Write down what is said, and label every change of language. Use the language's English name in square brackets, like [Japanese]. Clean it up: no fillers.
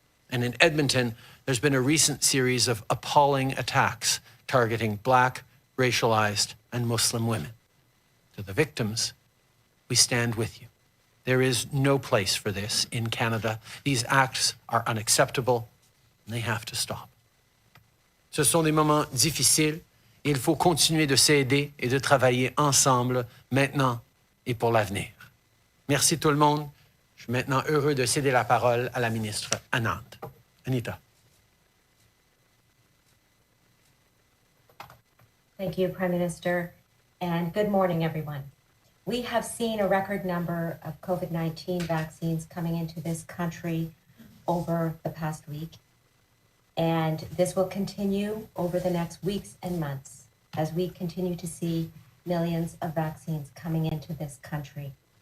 [English] And in Edmonton, there's been a recent series of appalling attacks targeting Black, racialized, and Muslim women. To the victims, we stand with you. There is no place for this in Canada. These acts are unacceptable and they have to stop. [French] Ce sont des moments difficiles et il faut continuer de s'aider et de travailler ensemble maintenant et pour l'avenir. Merci tout le monde. Je suis maintenant heureux de céder la parole à la ministre Anand. Anita. [English] Thank you, Prime Minister, and good morning, everyone. We have seen a record number of COVID-19 vaccines coming into this country over the past week, and this will continue over the next weeks and months as we continue to see millions of vaccines coming into this country.